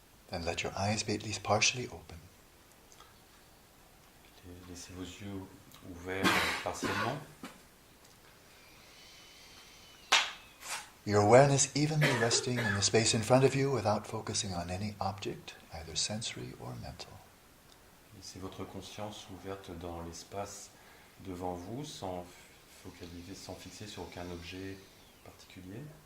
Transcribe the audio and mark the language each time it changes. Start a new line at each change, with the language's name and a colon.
English: Then let your eyes be at least partially open.
French: Laissez vos yeux ouverts partiellement.
English: Your awareness evenly resting in the space in front of you without focusing on any object, either sensory or mental.
French: Laissez votre conscience ouverte dans l'espace devant vous, sans focaliser, sans fixer sur aucun objet particulier.